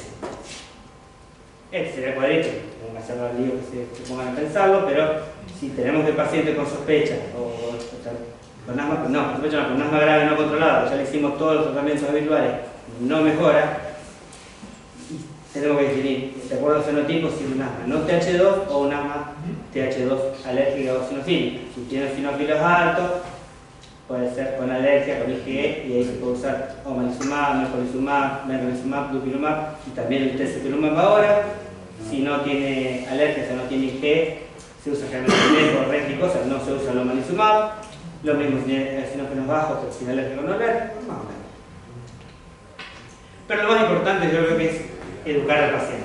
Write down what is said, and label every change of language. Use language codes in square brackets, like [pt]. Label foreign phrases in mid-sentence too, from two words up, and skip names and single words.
[es] Este sería el cuadrito, no me hacer el lío que se pongan a pensarlo, pero si tenemos que el paciente con sospecha con asma, con asma grave no controlada, ya le hicimos todos los tratamientos habituales, no mejora, tenemos que definir, de acuerdo al fenotipo, si es un asma no TH2 o un asma TH2 alérgica o eosinofílica. Si tiene eosinófilos altos, puede ser con alergia, con IgE, y ahí se puede usar omalizumab, mepolizumab, benralizumab, dupilumab y también el tezepelumab ahora. Si no tiene alergia, o no tiene IgE, se usa generalmente por réplica, no se usa el omalizumab. Lo mismo si tiene eosinófilos bajos, pero sin alergia o no alérgico, más o menos. Pero lo más importante yo creo que es educar al paciente.